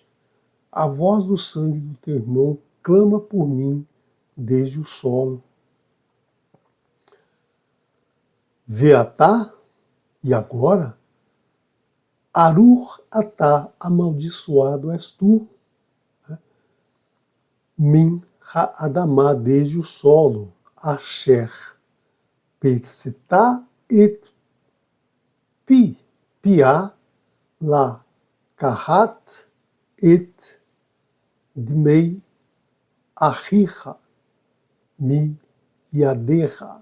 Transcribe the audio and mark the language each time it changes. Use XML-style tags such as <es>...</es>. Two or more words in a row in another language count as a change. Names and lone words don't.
<pt>A voz do sangue do teu irmão clama por mim desde o solo. Veatá, E agora,</pt> <he>ארור אתה,</he> <pt>amaldiçoado és tu,</pt> <he>מן האדמה,</he> <pt>desde o solo,</pt> <he>אשר פצתה את פיה לקחת את דמי אחיך מידך.</he>